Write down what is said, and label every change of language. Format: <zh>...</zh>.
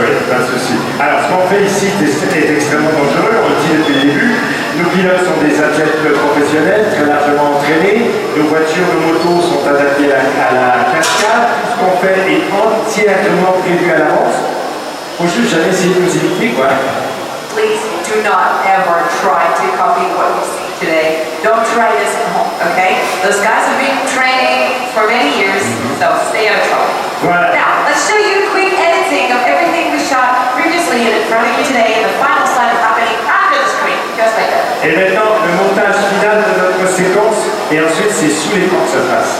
<fr>pas de souci. Alors, ce qu'on fait ici est extrêmement dangereux, on le dit depuis le début. Nos pilotes sont des athlètes professionnels, très largement entraînés. Nos voitures, nos motos sont adaptées à la cascade. Tout ce qu'on fait est entièrement prévu à l'avance. Faut juste jamais essayer de nous imiter, quoi.</fr> <en>Please do not ever try to copy what you see today. Don't try this at home, okay? Those guys have been training for many years, so stay out of trouble.</en> <fr>Voilà.</fr> <en>Now, let's show you a quick editing of everything we shot previously in front of you today, and the final slide is happening after the screen, just like that.</en> <fr>Et maintenant, le montage final de notre séquence, et ensuite c'est sous l'écran que ça se passe.</fr>